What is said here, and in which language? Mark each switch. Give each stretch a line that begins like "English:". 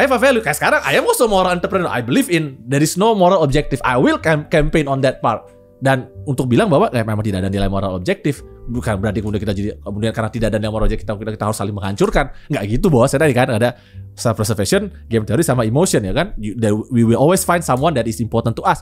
English: I have a value.
Indonesian: Kayak sekarang,
English: I am also moral entrepreneur. I believe in there is no moral objective. I will campaign on that part.
Indonesian: Dan untuk bilang bahwa memang tidak ada nilai moral objektif, bukan berarti kemudian karena tidak ada nilai moral objektif kita harus saling menghancurkan. Nggak gitu bos. Tadi kan ada self-preservation, game theory sama emotion ya kan.
English: We will always find someone that is important to us.